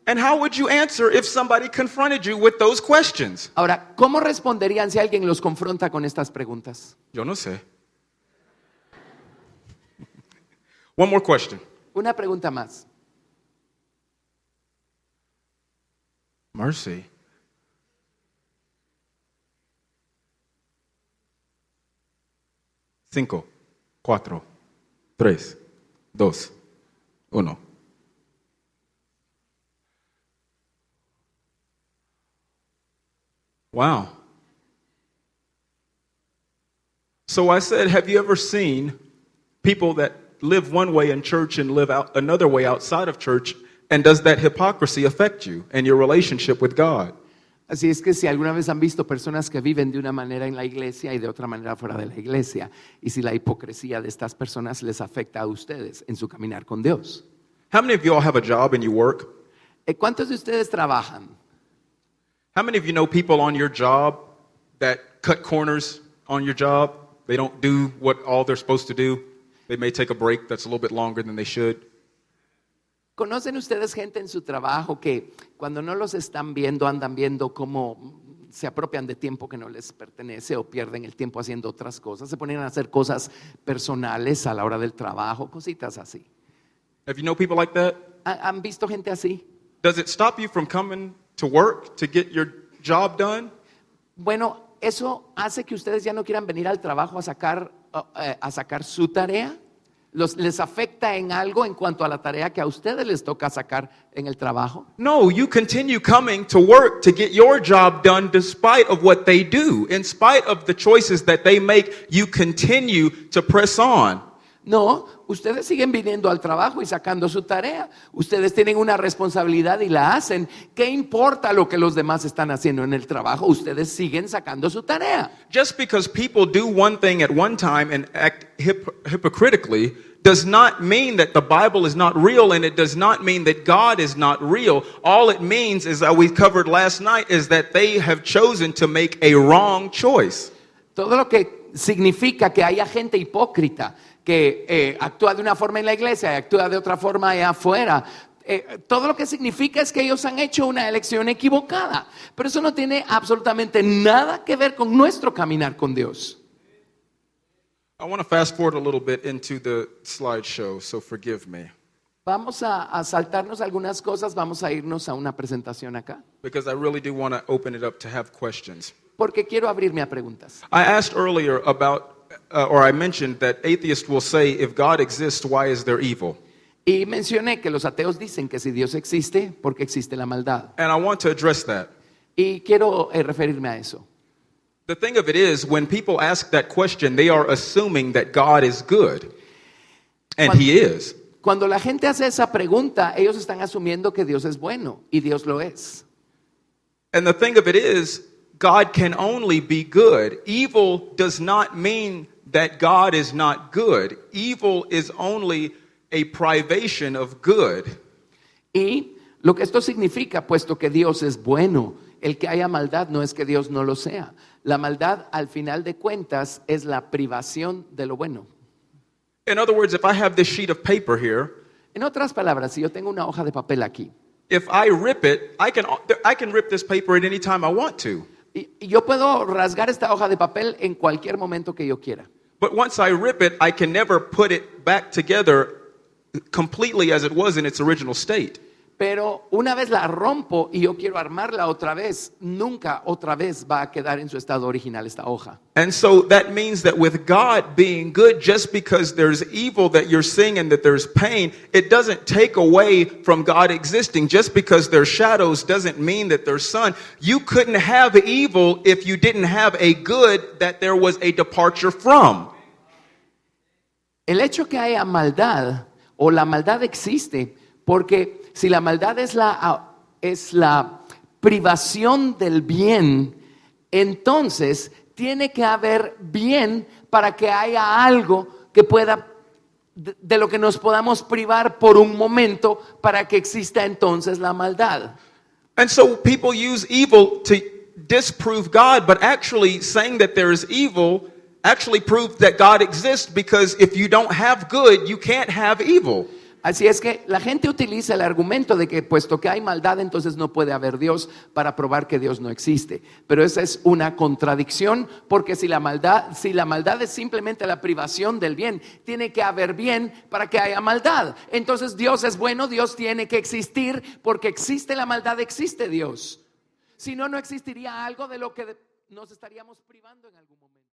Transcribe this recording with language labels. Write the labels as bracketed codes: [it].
[en] And how would you answer if somebody confronted you with those questions? [es] Ahora, ¿cómo responderían si alguien los confronta con estas preguntas? Yo no sé. [en] One more question. [es] Una pregunta más. [en] Mercy. [es] Cinco, 4, 3, 2, 1. [en] Wow. So I said, have you ever seen people that live one way in church and live out another way outside of church? And does that hypocrisy affect you and your relationship with God? [es] Así es que si alguna vez han visto personas que viven de una manera en la iglesia y de otra manera fuera de la iglesia, y si la hipocresía de estas personas les afecta a ustedes en su caminar con Dios. [en] How many of you all have a job and you work? [es] ¿Cuántos de ustedes trabajan? [en] How many of you know people on your job that cut corners on your job? They don't do what all they're supposed to do. They may take a break that's a little bit longer than they should. [es] ¿Conocen ustedes gente en su trabajo que cuando no los están viendo, andan viendo cómo se apropian de tiempo que no les pertenece o pierden el tiempo haciendo otras cosas? Se ponen a hacer cosas personales a la hora del trabajo, cositas así. [en] Have you know people like that? [es] ¿Han visto gente así? [en] Does it stop you from coming to work to get your job done? [es] Bueno, ¿eso hace que ustedes ya no quieran venir al trabajo a sacar su tarea? les afecta en algo en cuanto a la tarea que a ustedes les toca sacar en el trabajo? [en] No, you continue coming to work to get your job done despite of what they do. In spite of the choices that they make, you continue to press on. [es] No, ustedes siguen viniendo al trabajo y sacando su tarea. Ustedes tienen una responsabilidad y la hacen. ¿Qué importa lo que los demás están haciendo en el trabajo? Ustedes siguen sacando su tarea. [en] Just because people do one thing at one time and act hypocritically does not mean that the Bible is not real, and it does not mean that God is not real. All it means is, that we covered last night, is that they have chosen to make a wrong choice. [es] Todo lo que significa que haya gente hipócrita que actúa de una forma en la iglesia y actúa de otra forma allá afuera. Todo lo que significa es que ellos han hecho una elección equivocada. Pero eso no tiene absolutamente nada que ver con nuestro caminar con Dios. [en] I want to fast forward a little bit into the slideshow, so forgive me. [es] Vamos a saltarnos algunas cosas, vamos a irnos a una presentación acá. [en] Because I really do want to open it up to have questions. [es] Porque quiero abrirme a preguntas. [en] I asked earlier about, or I mentioned that atheists will say, if God exists, why is there evil? [es] Y mencioné que los ateos dicen que si Dios existe, porque existe la maldad. [en] And I want to address that. [es] Y quiero referirme a eso. [en] The thing of it is, when people ask that question, they are assuming that God is good. And He is. [es] Cuando la gente hace esa pregunta, ellos están asumiendo que Dios es bueno, y Dios lo es. [en] And the thing of it is, God can only be good. Evil does not mean that God is not good. Evil is only a privation of good. [es] Y lo que esto significa, puesto que Dios es bueno, el que haya maldad no es que Dios no lo sea. La maldad, al final de cuentas, es la privación de lo bueno. [en] In other words, if I have this sheet of paper here, [es] En otras palabras, si yo tengo una hoja de papel aquí, [en] if I rip it, I can rip this paper at any time I want to. [es] y yo puedo rasgar esta hoja de papel en cualquier momento que yo quiera. [en] But once I rip it, I can never put it back together completely as it was in its original state. [es] Pero una vez la rompo y yo quiero armarla otra vez, nunca otra vez va a quedar en su estado original esta hoja. [en] And so that means that with God being good, just because there's evil that you're seeing and that there's pain, it doesn't take away from God existing. Just because there's shadows doesn't mean that there's sun. You couldn't have evil if you didn't have a good that there was a departure from. [es] El hecho que haya maldad o la maldad existe porque si la maldad es la privación del bien, entonces tiene que haber bien para que haya algo que pueda, de lo que nos podamos privar por un momento para que exista entonces la maldad. [en] And so people use evil to disprove God, but actually saying that there is evil actually proves that God exists, because if you don't have good, you can't have evil. [es] Así es que la gente utiliza el argumento de que puesto que hay maldad, entonces no puede haber Dios, para probar que Dios no existe. Pero esa es una contradicción, porque si la maldad es simplemente la privación del bien, tiene que haber bien para que haya maldad. Entonces Dios es bueno, Dios tiene que existir, porque existe la maldad, existe Dios. Si no, no existiría algo de lo que nos estaríamos privando en algún momento.